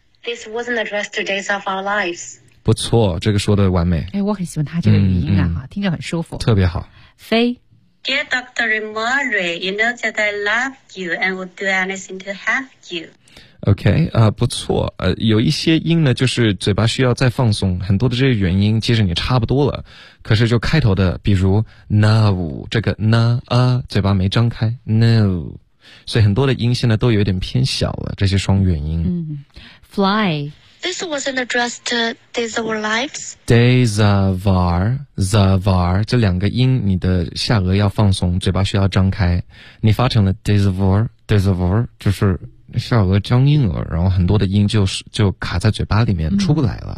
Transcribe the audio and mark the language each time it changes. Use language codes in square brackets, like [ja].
[en] This wasn't addressed to days of our lives [zh] 不错这个说的完美哎，我很喜欢他这个语音啊、嗯嗯、听着很舒服特别好飞 [en] Dear Dr. Murray You know that I love you And will do anything to have you [zh] OK、不错有一些音呢就是嘴巴需要再放松很多的这些原因其实你差不多了可是就开头的比如 Now 这个 Na、嘴巴没张开 No 所以很多的音现在都有点偏小了这些双元音、嗯、Fly [en] This wasn't addressed to days of our lives. Days of our, [zh] 这两个音，你的下颚要放松，嘴巴需要张开。你发成了 [en] days of our, [zh] 就是下颚僵硬了，然后很多的音就卡在嘴巴里面、嗯、出不来了。